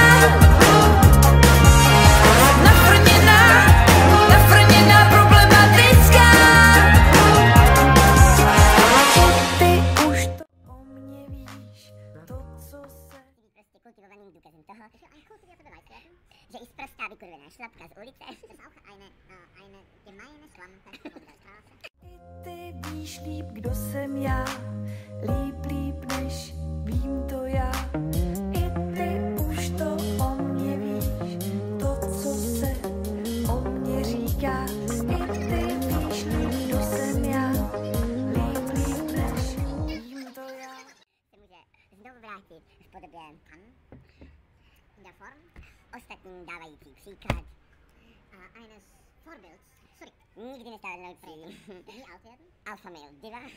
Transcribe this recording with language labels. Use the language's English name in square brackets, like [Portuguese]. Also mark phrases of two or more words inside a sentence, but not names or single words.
[Czech] Jsem nafrněná, nafrněná, problematická. Ty už to o mě víš, to, co se... Prostě kultivovaným důkazem toho, že i sprostá vykurvená šlapka z ulice. [German] Eine gemeine Schlampe von der Straße. [Czech] I ty víš líp, kdo jsem já, líp než vím to já. I ty už to o mě víš, to, co se o mě říká. I ty víš líp, kdo jsem já, líp než vím to já. Se může znovu vrátit v podobě pan [German] in der Form. [Czech] Ostatním dávající příklad. [German] Eines Vorbilds. Sorry. [Czech] Nikdy nestárnoucí. [German] Nie alt werden. [English] Alfa male diva.